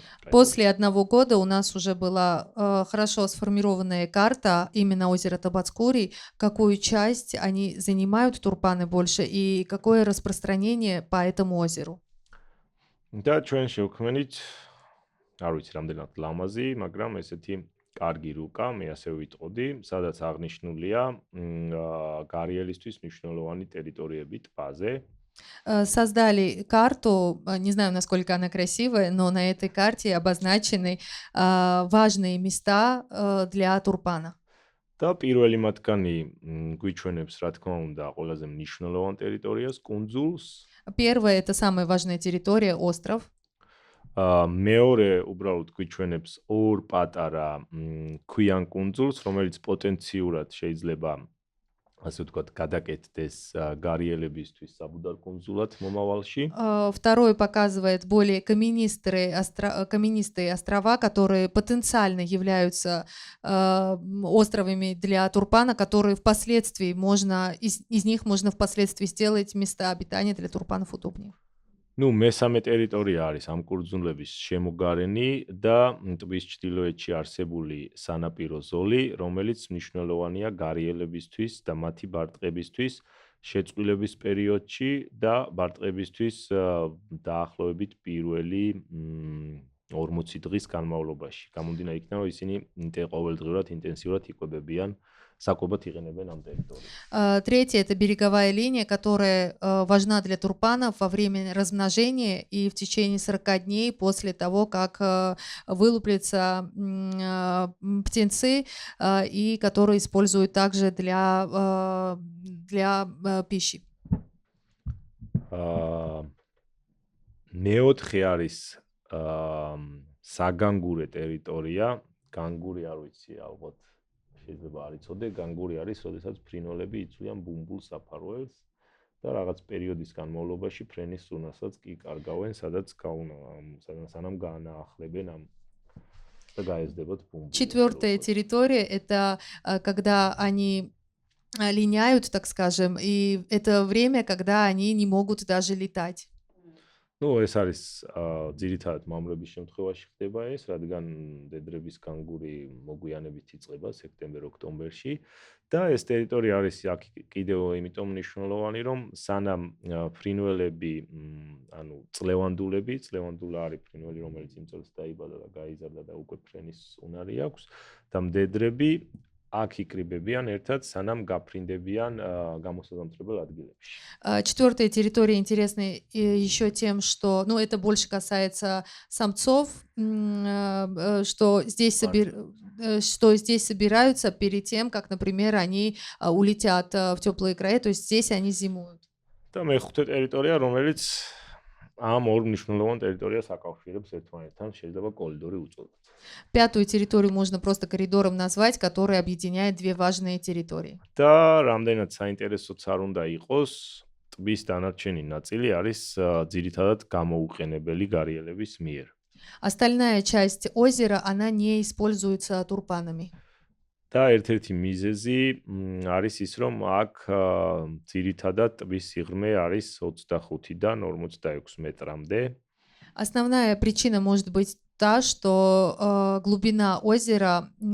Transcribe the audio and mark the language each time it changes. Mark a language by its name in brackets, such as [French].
[Russian] После одного года у нас уже была хорошо сформированная карта именно озера Табацкури, какую часть они занимают турпаны больше и какое распространение по этому озеру. [Georgian] და ჩვენ შევქმნით, არ ვიცი რამდენად ლამაზი, მაგრამ ესეთი კარგი რუკა, მე ასე ვიტყოდი, სადაც აღნიშნულია გარიელისთვის მნიშვნელოვანი ტერიტორიები ტბაზე. [Russian] Создали карту, не знаю, насколько она красивая, но на этой карте обозначены важные места для турпана. [Georgian] და პირველი მათგანი გვიჩვენებს, რა თქმა უნდა, ყველაზე მნიშვნელოვან ტერიტორიას, კუნძულს. [Russian] Первое, это самая важная территория, остров. [Georgian] მეორე უბრალოდ გვიჩვენებს ორ პატარა ქვიან კუნძულს, რომელიც პოტენციურად შეიძლება ასე ვთქვათ, გადაკეთდეს გარიელებისთვის საბუდარ კუნძულად момавалში. [Russian] Второе показывает более каменистые острова, которые потенциально являются островами для турпана, которые впоследствии из них можно впоследствии сделать места обитания для турпанов удобнее. [Georgian] Ну, მესამე ტერიტორია არის ამ კუნძულების შემოგარენი და ტბის ჩრდილოეთში არსებული სანაპირო ზოლი, რომელიც მნიშვნელოვანია გარიელებისთვის და მათი ბარტყებისთვის შეწყვილების პერიოდში და ბარტყებისთვის დაახლოებით პირველი 40 დღის განმავლობაში. გამომდინარე იქიდან, რომ ისინი ყოველდღიურად ინტენსიურად იკვებებიან საკვებად იყენებენ ამ ტერიტორიას. [Russian] Третье – это береговая линия, которая важна для турпанов во время размножения и в течение 40 дней после того, как вылуплятся птенцы, и которые используют также для пищи. [Georgian] მეოთხე არის საგანგურე ტერიტორია, განგური არ ვიცი ალბათ შეიძლება არ იცოდე, განგური არის, როდესაც ფრინველები იწვიან ბუმბულ საფარველს და რაღაც პერიოდის განმავლობაში ფრენის სუნასაც კი კარგავენ, სადაც სანამ გაანაახლებენ ამ და გაეზრდებათ ბუმბული. [Russian] Четвертая территория – это когда они линяют, так скажем, и это время, когда они не могут даже летать. [Georgian] Ну, ეს არის ძირითადად მამრების შემთხვევაში ხდება ეს, რადგან დედრების კანგური მოგვიანებით იწყება სექტემბერ-ოქტომბერში და ეს ტერიტორია არის აქ კიდევ იმიტომ მნიშვნელოვანი, რომ სანამ ფრინველები, ანუ წლევანდულა არის ფრინველი, რომელიც იმ წელს დაიბადა და გაიზარდა და უკვე ფრენის უნარი აქვს და მდედრები აქ იკრიბებიან ერთად, სანამ გაფრინდებიან გამოსაზამთრებელ ადგილებში. [Russian] Четвертая территория интересна еще тем, что, ну, это больше касается самцов, что здесь собираются перед тем, как, например, они улетят в теплые края, то есть здесь они зимуют. [Georgian] და მეხუთე ტერიტორია, რომელიც ამ ორ მნიშვნელოვან ტერიტორიას აკავშირებს ერთმანეთთან, შეიძლება კორიდორი უწოდოთ. [Russian] Пятую территорию можно просто коридором назвать, который объединяет две важные территории. [Georgian] და რამდენად საინტერესოც არ უნდა იყოს, ტბის დანარჩენი ნაწილი არის ძირითადად გამოუყენებელი გარიელების მიერ. [Russian] Остальная часть озера, она не используется турпанами. [Georgian] და ერთ-ერთი მიზეზი არის ის, რომ აქ ძირითადად ტბის სიღრმე არის 25-დან 46 მეტრამდე. [Russian] Основная причина может быть та, что глубина озера